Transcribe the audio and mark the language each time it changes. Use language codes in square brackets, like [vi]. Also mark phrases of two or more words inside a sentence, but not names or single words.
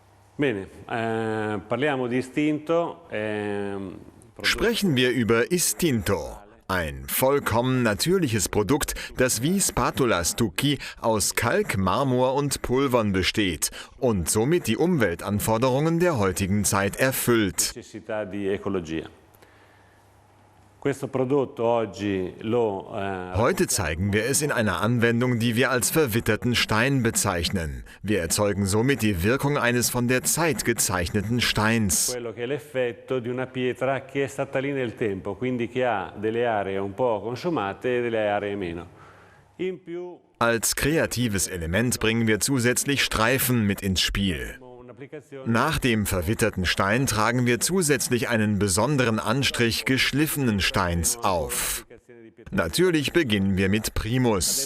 [it] Bene, parliamo di Istinto. [de] Sprechen wir über Istinto, ein vollkommen natürliches Produkt, das wie Spatola Stucchi aus Kalk, Marmor und Pulvern besteht und somit die Umweltanforderungen der heutigen Zeit erfüllt. [it] Necessità di ecologia. Questo prodotto oggi [de] Heute zeigen wir es in einer Anwendung, die wir als verwitterten Stein bezeichnen. Wir erzeugen somit die Wirkung eines von der Zeit gezeichneten Steins. [it] quello che è l'effetto di una pietra che è stata lì nel tempo, quindi che ha delle aree un po' consumate e delle aree meno. In più [de] Als kreatives Element bringen wir zusätzlich Streifen mit ins Spiel. Nach dem verwitterten Stein tragen wir zusätzlich einen besonderen Anstrich geschliffenen Steins auf. Natürlich beginnen wir mit Primus.